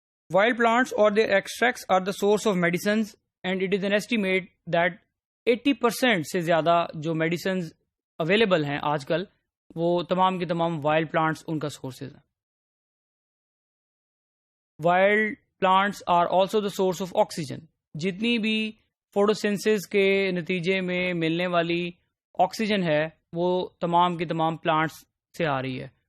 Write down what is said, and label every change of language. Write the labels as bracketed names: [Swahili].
[English] wild plants اور their extracts are the source of medicines, and it is an estimate that 80% [Urdu] سے زیادہ جو medicines available ہیں آج کل، وہ تمام کے تمام وائلڈ پلانٹس ان کا سورسز ہیں. [English] Wild plants are also the source of oxygen. [Urdu] جتنی بھی فوٹوسینسز کے نتیجے میں ملنے والی آکسیجن ہے، وہ تمام کے تمام پلانٹس سے آ رہی ہے.